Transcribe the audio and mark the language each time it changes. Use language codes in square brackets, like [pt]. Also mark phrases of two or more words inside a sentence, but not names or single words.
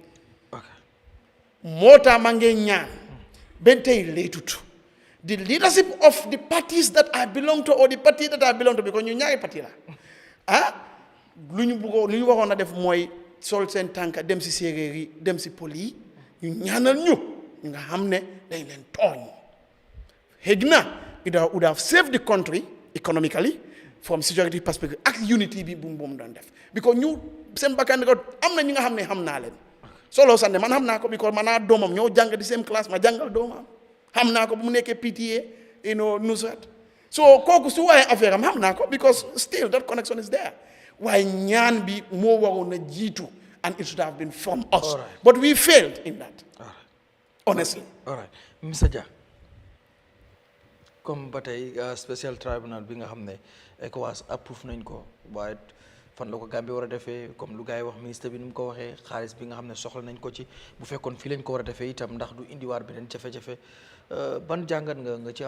[wo] moo tax ma ngee ñaan benn tey leetut [en] the leadership of the parties that I belong to or the party that I belong to, [wo] because ñu ñaari parti la lu ñu waxoon a def mooy sol seen tànka dem si séeréer yi dem si pol yi ñu ñaanal ñu nga xam ne dañ leen tooñ. Xëy na [en] it would have saved the country economically from security perspective [wo] ak unity bi bu mu doon def, because ñu seen bakkan ko am na ñi nga xam ne xam naa leen solo sande man xam naa ko, because man naa doomam ñoo jàng di same classe ma jàngal doomam xam naa ko bu mu nekkee PTA Nusrat, so kooku su waaye affaire am xam naa ko, [en] because still that connection is there. [wo] Waaye ñaan bi moo waroon a jiitu, [en] and it should have been from us. Right. But we failed in that. Right. Honestly. All right. Mr. [wo] Jah, comme ba tey special tribunal bi nga xam ne ECOWAS approuve nañ ko, waaye fan la ko Gambie war a defee, comme lu gars yi wax ministre bi nu mu ko waxee, xaalis bi nga xam ne soxla nañ ko ci, bu fekkoon fii lañ ko war a defee itam ndax du indiwaar beneen jafe-jafe, ban jàngat nga ci am.